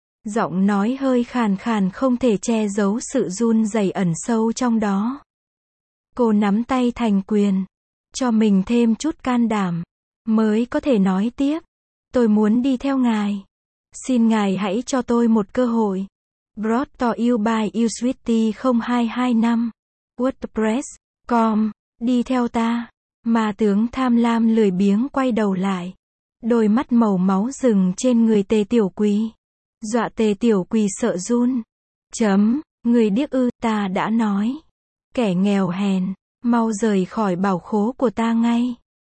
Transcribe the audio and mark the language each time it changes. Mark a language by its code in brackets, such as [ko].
[vi] Giọng nói hơi khàn khàn không thể che giấu sự run rẩy ẩn sâu trong đó. Cô nắm tay thành quyền, cho mình thêm chút can đảm, mới có thể nói tiếp. Tôi muốn đi theo ngài. Xin ngài hãy cho tôi một cơ hội. [en] Brought to you by Usweetie 0225. [vi] WordPress.com. Đi theo ta. Mà tướng tham lam lười biếng quay đầu lại. Đôi mắt màu máu rừng trên người Tề Tiểu Quỳ. Dọa Tề Tiểu Quỳ sợ run. Chấm, người điếc ư, ta đã nói. Kẻ nghèo hèn, mau rời khỏi bảo khố của ta ngay.